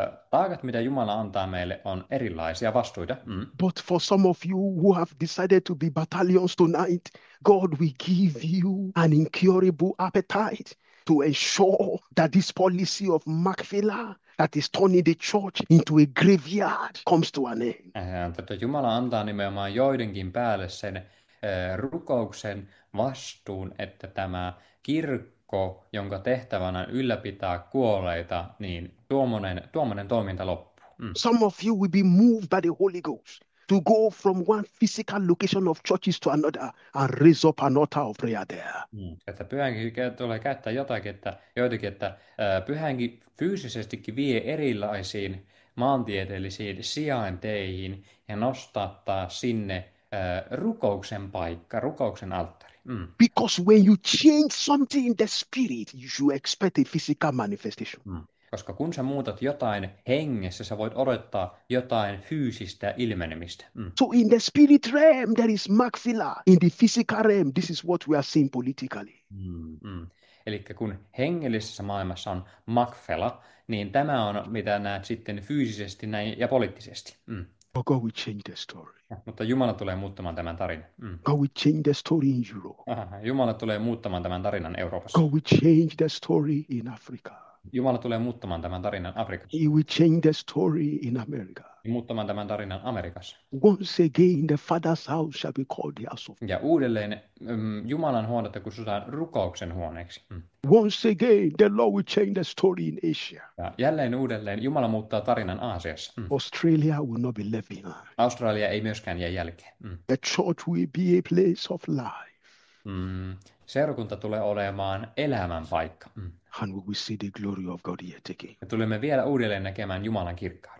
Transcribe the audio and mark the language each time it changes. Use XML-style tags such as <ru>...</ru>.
<fi>Taakat, mitä Jumala antaa meille, on erilaisia vastuita.</fi> <en>But for some of you who have decided to be battalions tonight, God will give you an incurable appetite to ensure that this policy of Macphila that is turning the church into a graveyard comes to an end.</en> <fi>Tätä Jumala antaa nimenomaan joidenkin päälle sen rukouksen vastuun, että tämä kirkko, jonka tehtävänä on ylläpitää kuolleita, niin tuommoinen toiminta loppuu.</fi> <en>Some of you will be moved by the Holy Ghost to go from one physical location of churches to another and raise up an altar of prayer there.</en> <fi>Että pyhänkin tulee käyttää joitakin, että pyhänkin fyysisestikin vie erilaisiin maantieteellisiin sijainteihin ja nostattaa sinne rukouksen paikka, rukouksen alttari.</fi> <en>Because when you change something in the spirit, you should expect a physical manifestation.</en> <fi>Koska kun sä muutat jotain hengessä, sä voit odottaa jotain fyysistä ilmenemistä.</fi> <en>So in the spirit realm, there is Macphila. In the physical realm, this is what we are seeing politically.</en> <fi>Eli kun hengellisessä maailmassa on Macphela, niin tämä on mitä näet sitten fyysisesti näin ja poliittisesti.</fi> <en>But God will change the story.</en> <fi>Mutta Jumala tulee muuttamaan tämän tarinan.</fi> <en>God will change the story in Europe.</en> <fi>Jumala tulee muuttamaan tämän tarinan Euroopassa.</fi> <en>God will change the story in Africa.</en> <fi>Jumala tulee muuttamaan tämän tarinan Afrikassa.</fi> <en>He will change the story in America.</en> <fi>Muuttamaan tämän tarinan Amerikassa.</fi> <en>Once again, the Father's house shall be called the house of</en> <fi>Ja uudelleen Jumalan huonetta kutsutaan rukouksen huoneeksi.</fi> <en>Once again, the Lord will change the story in Asia.</en> <fi>Ja jälleen uudelleen Jumala muuttaa tarinan Aasiassa.</fi> <en>Australia will not be left behind.</en> <fi>Australia ei myöskään jää jälkeen.</fi> <en>The church will be a place of life.</en> <fi>Seurakunta tulee olemaan elämän paikka.</fi> <en>And we will see the glory of God yet again.</en> <fi>Me tulemme vielä uudelleen näkemään Jumalan kirkkauden.</fi>